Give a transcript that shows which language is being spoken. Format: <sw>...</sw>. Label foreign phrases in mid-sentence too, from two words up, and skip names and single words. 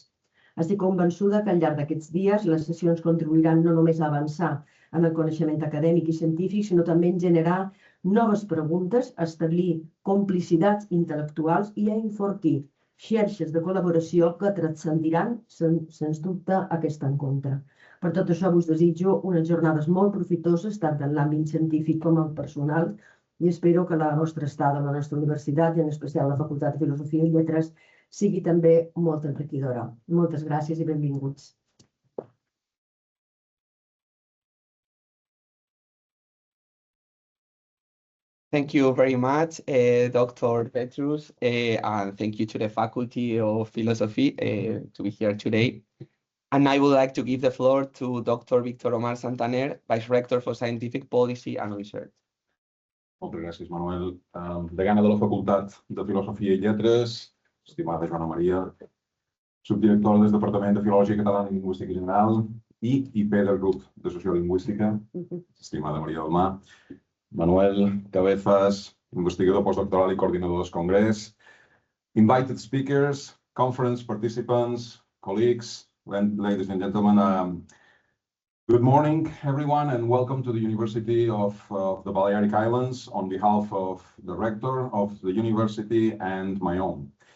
<ca>Estic convençuda que al llarg d'aquests dies les sessions contribuiran no només a avançar en el coneixement acadèmic i científic, sinó també en generar noves preguntes, a establir complicitats intel·lectuals i a enfortir xarxes de col·laboració que transcendiran, sens dubte, aquest encontre. Per tot això us desitjo unes jornades molt profitoses, tant en l'àmbit científic com el personal, i espero que la nostra estada a la nostra universitat, i en especial a la Facultat de Filosofia i Lletres, sigui també molt enriquidora. Moltes gràcies i benvinguts.</ca> <en>Thank you very much, Dr. Petrus, and thank you to the Faculty of Philosophy to be here today. And I would like to give the floor to Dr. Víctor Omar Santaner, Vice Rector for Scientific Policy and Research.</en> <ca>Moltes gràcies, Manuel. Degana de la Facultat de Filosofia i Lletres, estimada Joana Maria, subdirectora del Departament de Filologia Catalana i Lingüística General i IP del grup de Sociolingüística, estimada Maria del Mar, Manuel Cabezas, investigador postdoctoral i coordinador del Congrés,</ca> <en>invited speakers, conference participants, colleagues, ladies and gentlemen, good morning, everyone, and welcome to the University of the Balearic Islands on behalf of the rector of the university and my own.</en>